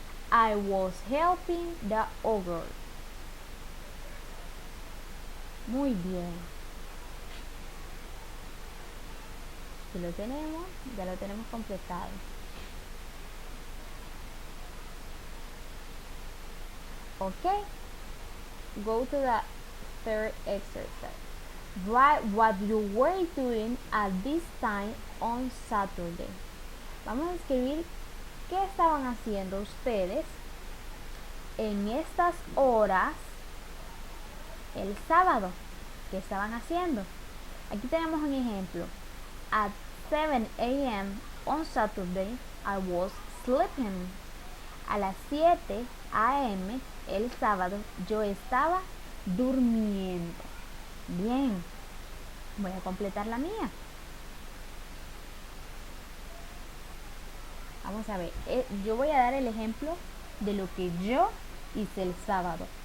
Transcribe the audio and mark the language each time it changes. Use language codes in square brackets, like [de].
[en] I was helping the ogre. [es] Muy bien. Aquí lo tenemos, ya lo tenemos completado. [en] Okay, go to the third exercise. Write what you were doing at this time on Saturday. [es] Vamos a escribir qué estaban haciendo ustedes en estas horas el sábado. ¿Qué estaban haciendo? Aquí tenemos un ejemplo. [en] At 7 a.m. on Saturday, I was sleeping. [es] A las 7 a.m. el sábado, yo estaba durmiendo. Bien, voy a completar la mía. Vamos a ver, yo voy a dar el ejemplo de lo que yo hice el sábado.